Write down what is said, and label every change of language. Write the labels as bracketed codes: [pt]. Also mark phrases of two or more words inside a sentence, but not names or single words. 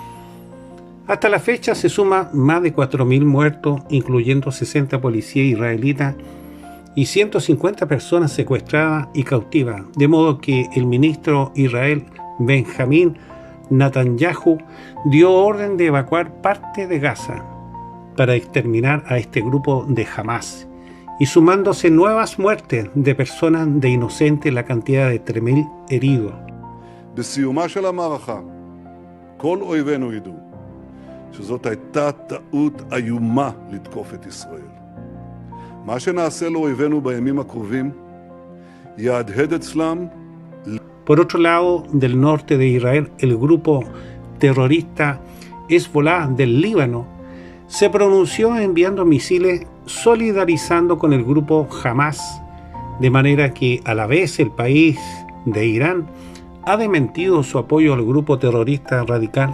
[es] Hasta la fecha se suman más de 4.000 muertos, incluyendo 60 policías israelitas y 150 personas secuestradas y cautivas, de modo que el ministro Israel Benjamín Netanyahu dio orden de evacuar parte de Gaza para exterminar a este grupo de Hamas, y sumándose nuevas muertes de personas de inocentes, la cantidad de 3.000 heridos. [he] בסיומה של המערכה, כל אויבינו ידעו שזאת הייתה טעות איומה לתקוף את ישראל. מה שנעשה לאויבינו בימים הקרובים יהדהד אצלם. [es] Por otro lado, del norte de Israel, el grupo terrorista Hezbollah del Líbano se pronunció enviando misiles solidarizando con el grupo Hamas, de manera que a la vez el país de Irán ha desmentido su apoyo al grupo terrorista radical.